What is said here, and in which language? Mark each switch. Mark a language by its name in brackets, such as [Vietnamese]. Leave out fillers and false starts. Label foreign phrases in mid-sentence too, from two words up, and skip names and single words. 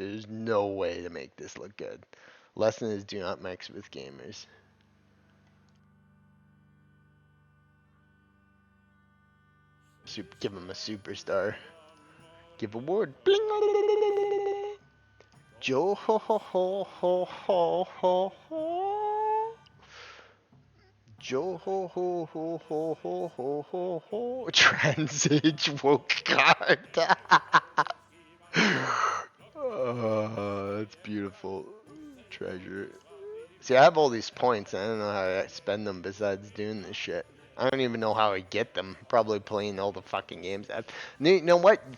[English] There's no way to make this look good. Lesson is do not mix with gamers. Give him a superstar. Give award. Bling. Joe ho ho ho ho ho ho ho. Joe ho ho ho ho ho ho ho ho. Transage woke card. That's beautiful. Treasure. See, I have all these points. I don't know how I spend them besides doing this shit. I don't even know how I get them. Probably playing all the fucking games. You know what?